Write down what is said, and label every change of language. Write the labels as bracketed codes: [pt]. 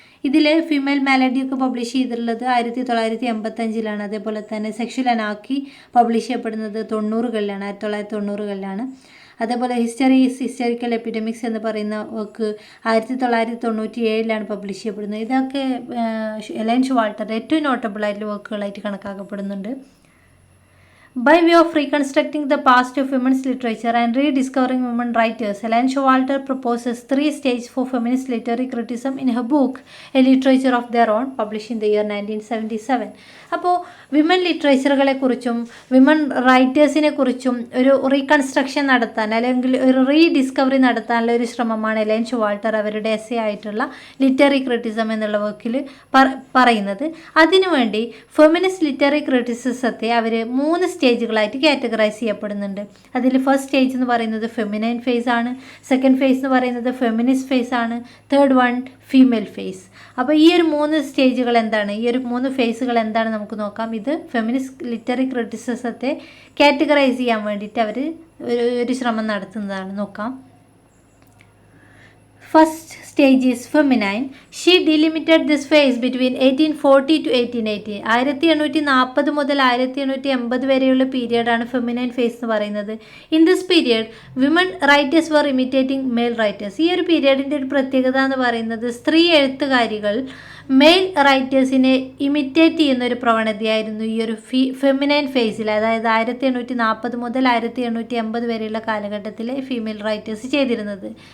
[ml] ഇതിൽ female മാലഡിയൊക്കെ publish ചെയ്തിട്ടുള്ളത് 1985 അതേപോലെ തന്നെ സെക്ഷൽ അനാർക്കി പബ്ലിഷ് ചെയ്യപ്പെടുന്നത് 90-കളിലാണ്, 1990-കളിലാണ്. അതേപോലെ ഹിസ്റ്ററീസ്, ഹിസ്റ്ററിക്കൽ എപ്പിഡമിക്സ് എന്ന് പറയുന്ന വർക്ക് 1997 പബ്ലിഷ് ചെയ്യപ്പെടുന്നത്. ഇതൊക്കെ എലൈൻ ഷോവാൾട്ടറുടെ ഏറ്റവും നോട്ടബിൾ ആയിട്ടുള്ള വർക്കുകളായിട്ട് കണക്കാക്കപ്പെടുന്നുണ്ട്. [en] By way of reconstructing the past of women's literature and rediscovering women writers, Ellen Showalter proposes 3 stages for feminist literary criticism in her book A Literature of Their Own, published in the year 1977. [ml] അപ്പോൾ women ലിറ്ററേച്ചറുകളെ കുറിച്ചും women റൈറ്റേഴ്സിനെ കുറിച്ചും ഒരു reconstruction നടത്താൻ അല്ലെങ്കിൽ ഒരു rediscovery നടത്താനുള്ള ഒരു ശ്രമമാണ് എലൈൻ ഷോവാൾട്ടർ അവരുടെ എസ്സേ ആയിട്ടുള്ള ലിറ്റററി ക്രിറ്റിസം എന്നുള്ള വർക്കിൽ പറയുന്നത്. അതിനുവേണ്ടി ഫെമിനിസ്റ്റ് ലിറ്റററി ക്രിറ്റിസിസത്തെ അവർ 3 സ്റ്റേജുകളായിട്ട് കാറ്റഗറൈസ് ചെയ്യപ്പെടുന്നുണ്ട്. അതിൽ ഫസ്റ്റ് സ്റ്റേജ് എന്ന് പറയുന്നത് ഫെമിനൈൻ ഫേസ് ആണ്, സെക്കൻഡ് ഫേസ് എന്ന് പറയുന്നത് ഫെമിനിസ്റ്റ് ഫേസ് ആണ്, തേർഡ് വൺ ഫീമെയിൽ ഫേസ്. അപ്പോൾ ഈ ഒരു 3 സ്റ്റേജുകൾ എന്താണ്, ഈ ഒരു 3 ഫേസുകൾ എന്താണ് നമുക്ക് നോക്കാം. ഇത് ഫെമിനിസ്റ്റ് ലിറ്റററി ക്രിറ്റിസിസത്തെ കാറ്റഗറൈസ് ചെയ്യാൻ വേണ്ടിയിട്ട് അവർ ഒരു ശ്രമം നടത്തുന്നതാണ്. നോക്കാം. [en] First stage is feminine. She delimited this phase between 1840 to 1880. [ml] 1840 മുതൽ 1880 വരെയുള്ള പീരിയഡാണ് ഫെമിനൈൻ ഫേസ് എന്ന് പറയുന്നത്. [en] In this period women writers were imitating male writers. [ml] ഈ ഒരു പീരിയഡിൻ്റെ ഒരു പ്രത്യേകത എന്ന് പറയുന്നത് സ്ത്രീ എഴുത്തുകാരികൾ മെയിൽ റൈറ്റേഴ്സിനെ ഇമിറ്റേറ്റ് ചെയ്യുന്ന ഒരു പ്രവണതയായിരുന്നു ഈ ഒരു ഫെമിനൈൻ ഫേസിൽ, അതായത് 1840 മുതൽ 1880 വരെയുള്ള കാലഘട്ടത്തിലെ ഫീമെയിൽ റൈറ്റേഴ്സ് ചെയ്തിരുന്നത്.